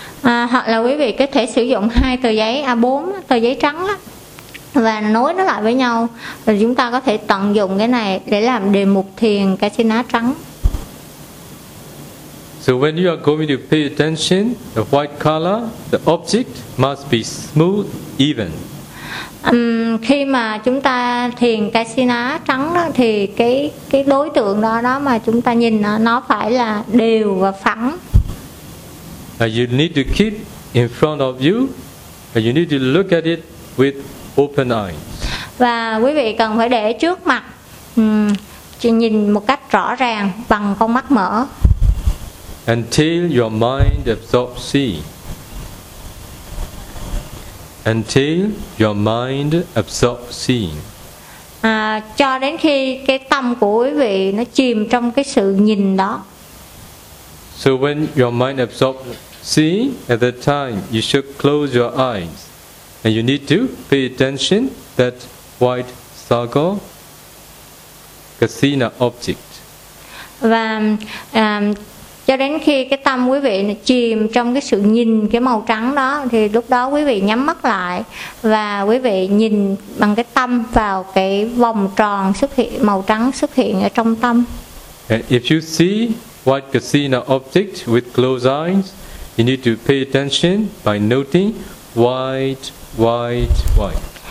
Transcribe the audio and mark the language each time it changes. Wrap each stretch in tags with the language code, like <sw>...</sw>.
<vi>Hoặc là quý vị có thể sử dụng hai tờ giấy A4, tờ giấy trắng đó, và nối nó lại với nhau, rồi chúng ta có thể tận dụng cái này để làm đề mục thiền Kasina trắng.</vi> <en>So when you are going to pay attention, the white color, the object must be smooth, even.</en> <vi>Khi mà chúng ta thiền Kasina trắng đó, thì cái đối tượng đó đó mà chúng ta nhìn nó phải là đều và phẳng.</vi> <en>You need to keep in front of you, and you need to look at it with open eyes.</en> <vi>Và quý vị cần phải để trước mặt, nhìn một cách rõ ràng bằng con mắt mở.</vi> <en>Until your mind absorbs it. Until your mind absorbs seeing.</en> <vi>Cho đến khi cái tâm của quý vị nó chìm trong cái sự nhìn đó.</vi> <en>So when your mind absorbs seeing, at that time you should close your eyes, and you need to pay attention that white circle, Kasina object.</en> <vi>Và cho đến khi cái tâm quý vị chìm trong cái sự nhìn cái màu trắng đó, thì lúc đó quý vị nhắm mắt lại và quý vị nhìn bằng cái tâm vào cái vòng tròn xuất hiện màu trắng xuất hiện ở trong tâm.</vi> <en>And if you see white Kasina object with closed eyes, you need to pay attention by noting white, white, white.</en>